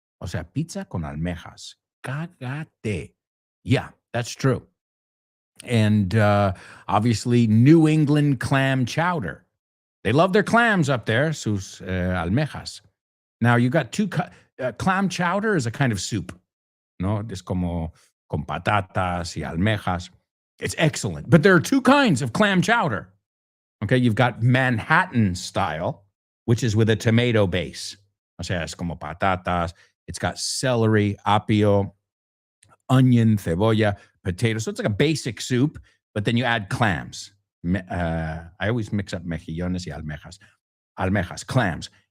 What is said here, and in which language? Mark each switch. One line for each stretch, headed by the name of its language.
Spanish: O sea, pizza con almejas. Cágate.
English: Yeah, that's true. And obviously, New England clam chowder. They love their clams up there,
Spanish: sus almejas.
English: Now, you got clam chowder is a kind of soup.
Spanish: No, es como con patatas y almejas.
English: It's excellent. But there are two kinds of clam chowder. Okay, you've got Manhattan style, which is with a tomato base.
Spanish: O sea, es como patatas.
English: It's got celery, apio, onion, cebolla, potato. So it's like a basic soup, but then you add clams. I always mix up
Spanish: mejillones y almejas.
English: Almejas, clams.